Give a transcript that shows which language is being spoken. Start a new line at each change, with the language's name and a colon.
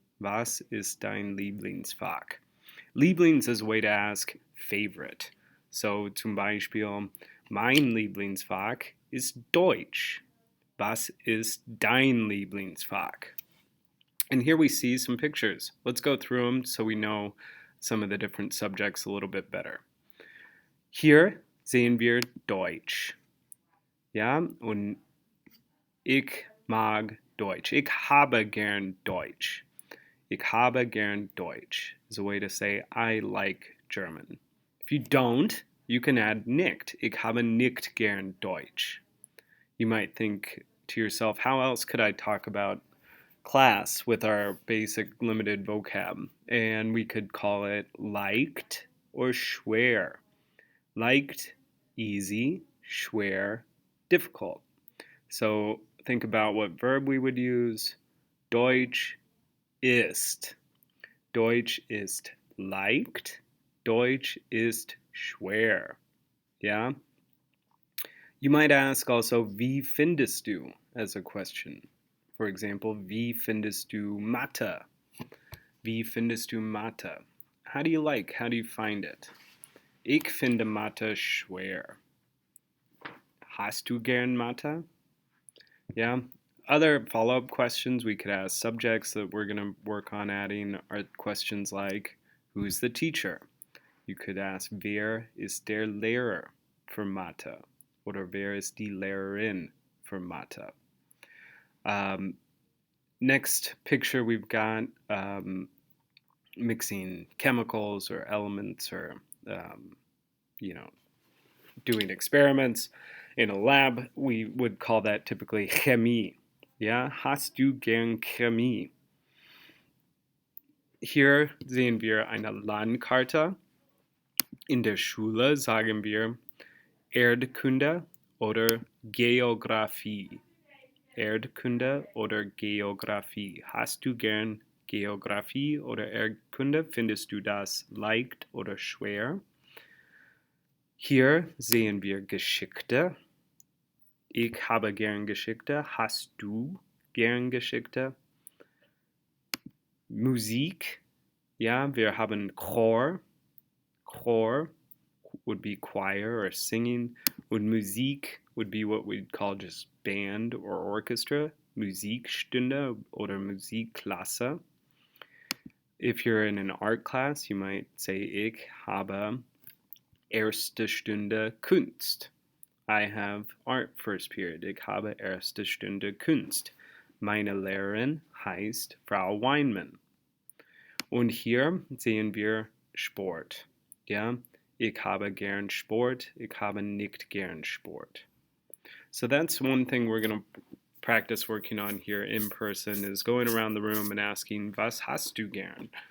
German: Was ist dein Lieblingsfach?
English: Lieblings is a way to ask favorite.
German: So zum Beispiel, mein Lieblingsfach ist Deutsch. Was ist dein Lieblingsfach?
English: And here we see some pictures. Let's go through them so we know some of the different subjects a little bit better.
German: Hier sehen wir Deutsch. Ja, und ich mag Deutsch. Ich habe gern Deutsch. Ich habe gern Deutsch
English: is a way to say I like German. If you don't, you can add nicht.
German: Ich habe nicht gern Deutsch.
English: You might think to yourself, how else could I talk about class with our basic limited vocab? And we could call it leicht or schwer.
German: Leicht, easy, schwer, difficult.
English: So think about what verb we would use.
German: Deutsch ist. Deutsch ist leicht. Deutsch ist schwer. Yeah?
English: You might ask also,
German: wie findest du,
English: as a question. For example,
German: wie findest du Mathe?
English: Wie findest du Mathe? How do you like? How do you find it?
German: Ich finde Mathe schwer. Hast du gern Mathe? Yeah.
English: Other follow-up questions we could ask subjects that we're going to work on adding are questions like, who's the teacher? You could ask,
German: wer ist der Lehrer für Mathe? Oder wer ist die Lehrerin für Mathe?
English: Next picture we've got mixing chemicals or elements or, doing experiments in a lab. We would call that typically Chemie.
German: Ja, hast du gern Chemie? Hier sehen wir eine Landkarte. In der Schule sagen wir Erdkunde oder Geographie. Erdkunde oder Geographie. Hast du gern Geographie oder Erdkunde? Findest du das leicht oder schwer? Hier sehen wir Geschichte. Ich habe gern Geschichte. Hast du gern Geschichte? Musik. Ja, wir haben Chor.
English: Chor would be choir or singing. Und Musik would be what we'd call just band or orchestra.
German: Musikstunde oder Musikklasse.
English: If you're in an art class, you might say,
German: ich habe erste Stunde Kunst.
English: I have art first period.
German: Ich habe erste Stunde Kunst. Meine Lehrerin heißt Frau Weinmann. Und hier sehen wir Sport. Ja, ich habe gern Sport. Ich habe nicht gern Sport.
English: So that's one thing we're going to practice working on here in person is going around the room and asking,
German: was hast du gern?